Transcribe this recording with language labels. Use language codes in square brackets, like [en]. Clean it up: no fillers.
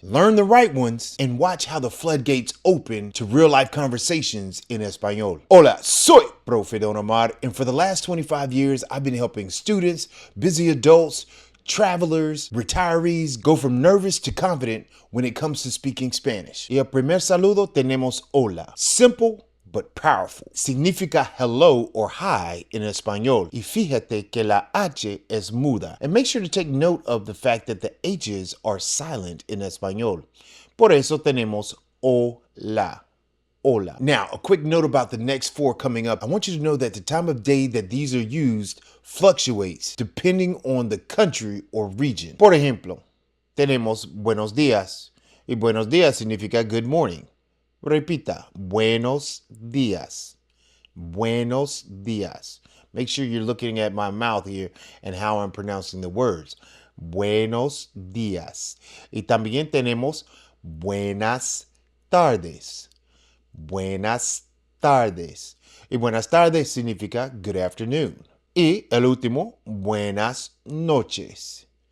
[en] Learn the right ones and watch how the floodgates open to real-life conversations in Español. [es] Hola, soy [en] Profe Don Omar, and for the last 25 years, I've been helping students, busy adults, travelers, retirees go from nervous to confident when it comes to speaking Spanish. [es] Y el primer saludo tenemos hola. [en] Simple, but powerful. [es] Significa [en] hello or hi in español. [es] Y fíjate que la H es muda. [en] And make sure to take note of the fact that the H's are silent in español. [es] Por eso tenemos hola. Hola. [en] Now, a quick note about the next 4 coming up. I want you to know that the time of day that these are used fluctuates depending on the country or region. [es] Por ejemplo, tenemos buenos días. Y buenos días significa [en] good morning. [es] Repita, buenos días. Buenos días. [en] Make sure you're looking at my mouth here and how I'm pronouncing the words. [es] Buenos días. Y también tenemos buenas tardes. Buenas tardes. Y buenas tardes significa [en] good afternoon. [es] Y el último, buenas noches.